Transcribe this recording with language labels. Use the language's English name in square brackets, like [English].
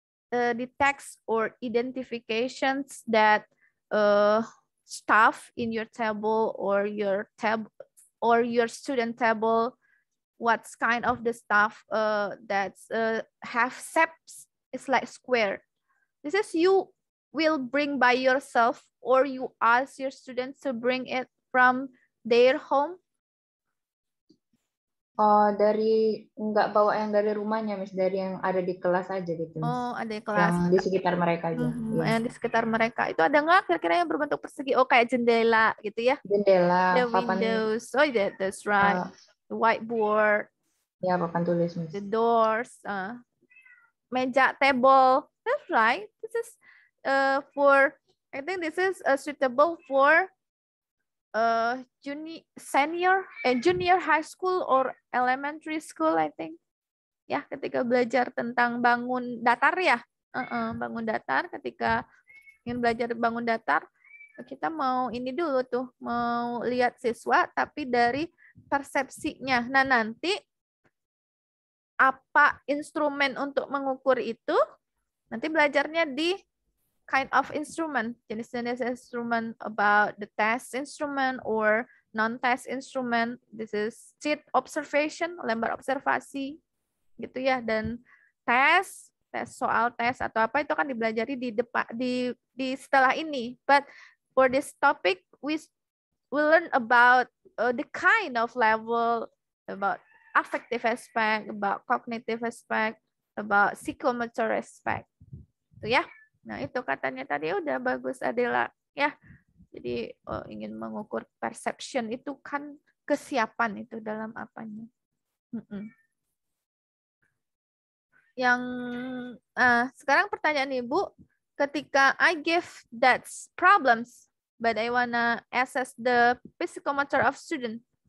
[English] detect or identifications that stuff in your table or your student table, what's kind of the stuff that's have shapes, it's like square. This is you will bring by yourself or you ask your students to bring it from their home. [Indonesian] Oh, nggak bawa yang dari rumahnya, Miss, dari yang ada di kelas aja gitu, Miss. Oh, ada di kelas. Yang di sekitar mereka aja. Ya. Yang di sekitar mereka. Itu ada nggak kira-kira yang berbentuk persegi? Oh, kayak jendela gitu ya? Jendela, [English] the [Indonesian] papan. [English] Windows. Oh, yeah, that's right. The whiteboard. [Indonesian] Ya, papan tulis, Miss. [English] The doors. Meja, table. That's right. This is I think this is suitable for junior high school or elementary school, I think. [Indonesian] ya ketika belajar tentang bangun datar ya. Bangun datar, ketika ingin belajar bangun datar, kita mau ini dulu tuh, mau lihat siswa tapi dari persepsinya. Nah, nanti apa instrumen untuk mengukur itu, nanti belajarnya di [English] kind of instrument, [Indonesian] jenis-jenis instrument [English] about the test instrument or non-test instrument. This is sheet observation, [Indonesian] lembar observasi, gitu ya. Dan tes soal tes atau apa itu kan dipelajari di depan di setelah ini. [English] But for this topic we learn about the kind of level, about affective aspect, about cognitive aspect, about psychomotor aspect. [Indonesian] Itu ya. Nah, itu katanya tadi udah bagus Adela ya. Jadi ingin mengukur perception itu kan kesiapan itu dalam apanya. Yang sekarang pertanyaan Ibu, ketika [English] I give that problems but I wanna assess the psychomotor of student,